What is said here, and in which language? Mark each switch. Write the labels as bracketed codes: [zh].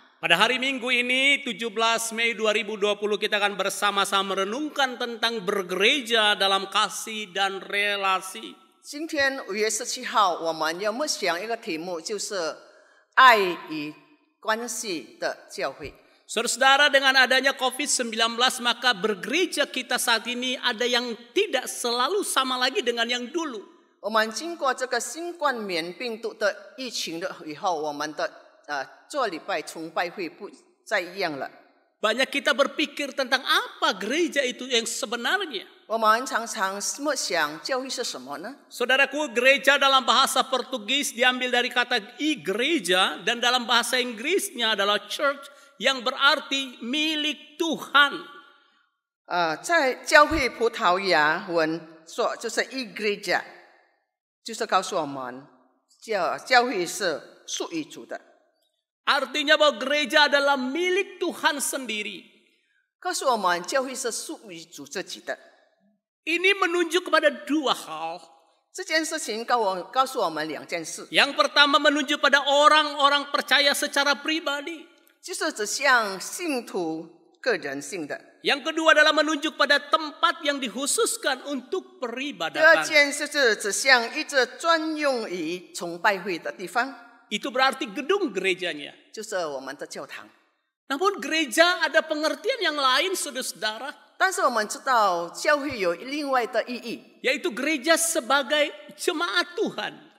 [id] Pada hari Minggu ini 17 Mei 2020 kita akan bersama-sama merenungkan tentang bergereja dalam kasih dan relasi. [zh] 今天5月17号，我们要默想一个题目，就是爱与关系的教会。 [id] Saudara-saudara, dengan adanya COVID-19 maka bergereja kita saat ini ada yang tidak selalu sama lagi dengan yang dulu. [zh] 我们经过这个新冠冕病毒的疫情的以后，我们的做礼拜崇拜会不再一样了。 [id] Banyak kita berpikir tentang apa gereja itu yang sebenarnya. [zh] 我们常常默想教会是什么呢？ [id] Saudaraku, gereja dalam bahasa Portugis diambil dari kata igreja dan dalam bahasa Inggrisnya adalah church yang berarti milik Tuhan. [zh] 在教会葡萄牙文说就是 igreja， 就是告诉我们教会是属于主的。 [id] Artinya bahwa gereja adalah milik Tuhan sendiri. [zh] 告诉我们教会是属于主自己的。 [id] Ini menunjuk kepada dua hal. [zh] 这件事情告诉我们两件事， [id] Yang pertama menunjuk pada orang-orang percaya secara pribadi. [zh] 就是指向信徒个人性的。 [id] Yang kedua adalah menunjuk pada tempat yang dikhususkan untuk [zh] 第二 [id] peribadatan. [zh] 件事是指向一个专用于崇拜会的地方， [id] Itu berarti gedung gerejanya. [zh] 就是我们的教堂。 [id] Namun gereja ada pengertian yang lain, saudara-saudara. [zh] 但是我们知道教会有另外的意义， [id] Yaitu gereja sebagai jemaat Tuhan.